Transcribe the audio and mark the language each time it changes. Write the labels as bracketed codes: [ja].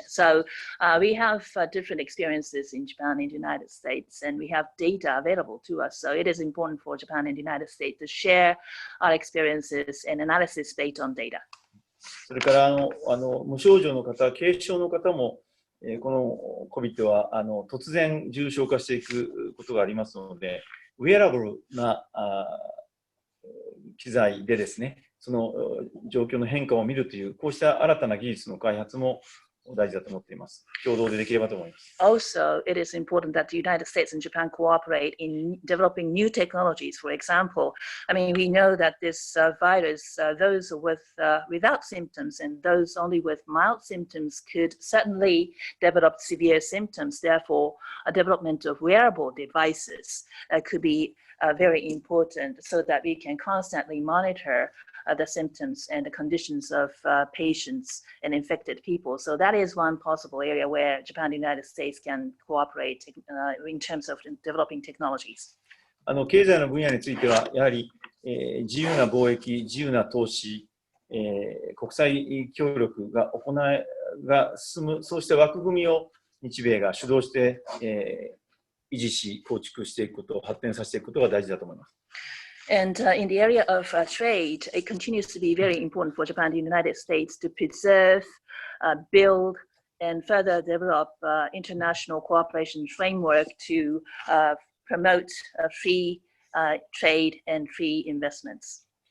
[en] So we have different experiences in Japan and the United States, and we have data available to us. So it is important for Japan and the United States to share our experiences and analysis based on data. [ja] それから無症状の方、軽症の方も、この COVID は突然重症化していくことがありますので、ウェアラブルな機材でですね、その状況の変化を見るという、こうした新たな技術の開発も大事だと思っています。共同でできればと思います。 [en] Also, it is important that the United States and Japan cooperate in developing new technologies. For example, I mean, we know that this virus, those without symptoms and those only with mild symptoms could certainly develop severe symptoms. Therefore, a development of wearable devices could be very important so that we can constantly monitor the symptoms and the conditions of patients and infected people. So that is one possible area where Japan and the United States can cooperate in terms of developing technologies. [ja] 経済の分野については、やはり、自由な貿易、自由な投資、国際協力が進む、そうした枠組みを日米が主導して、維持し、構築していくこと、発展させていくことが大事だと思います。 [en] And in the area of trade, it continues to be very important for Japan and the United States to preserve, build, and further develop international cooperation framework to promote free trade and free investments.